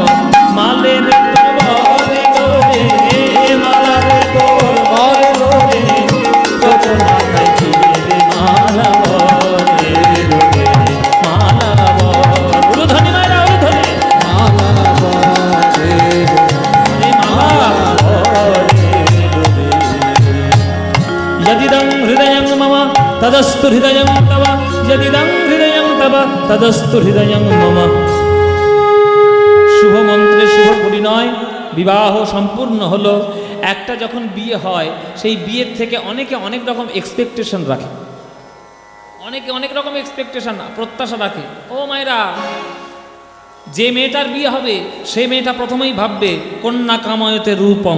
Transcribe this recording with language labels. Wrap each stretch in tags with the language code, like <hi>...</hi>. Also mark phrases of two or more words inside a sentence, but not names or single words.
<bn>মালের তোর বরে গোরে, মালার তোর বরে গোরে, তোর মাথায় দিয়ে রে মালা বরে গোরে, মালা বর। উলুধ্বনি মায়েরা উলুধ্বনি। মালা বরে রে মালা বরে গোরে।</bn> <sa>यदिदं हृदयं मम तदस्तु हृदयं तव, यदिदं हृदयं तव तदस्तु हृदयं मम।</sa> <bn>শুভ মন্ত্রে শুভ পরিণয় বিবাহ সম্পূর্ণ হলো। একটা যখন বিয়ে হয় সেই বিয়ের থেকে অনেকে অনেক রকম এক্সপেকটেশন রাখে, অনেকে অনেক রকম এক্সপেকটেশন প্রত্যাশা রাখে। ও মায়েরা, যে মেয়েটার বিয়ে হবে সেই মেয়েটা প্রথমেই ভাববে</bn> <sa>কন্যা কামায়তে রূপম।</sa>